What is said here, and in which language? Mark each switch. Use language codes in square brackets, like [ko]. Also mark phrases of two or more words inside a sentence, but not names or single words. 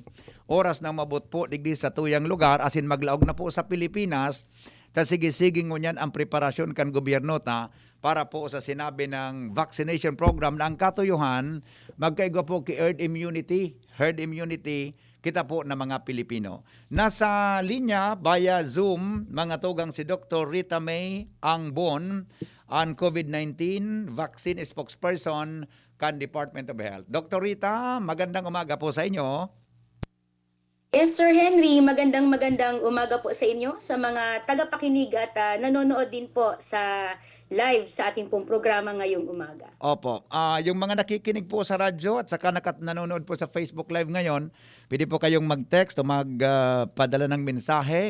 [bik] Oras na mabot po digdi sa tuyang lugar, asin maglaog na po sa Pilipinas, ta sige-sige ngunyan ang preparasyon kan gobyerno ta para po sa sinabi ng [en] vaccination program [bik] na ang katuyuhan magkaigo po ki [en] herd immunity [bik] kita po na mga Pilipino. Nasa linya via Zoom mga tugang si Dr. Rita May Angbon, ang COVID-19 [en] vaccine spokesperson [bik] kan Department of Health. Dr. Rita, [tl] magandang umaga po sa inyo. Yes, Sir Henry, magandang umaga po sa inyo, sa mga tagapakinig at nanonood din po sa live sa ating pong programa ngayong umaga. Opo. Yung mga nakikinig po sa radyo at saka nanonood po sa Facebook Live ngayon, pwede po kayong mag-text o magpadala ng mensahe.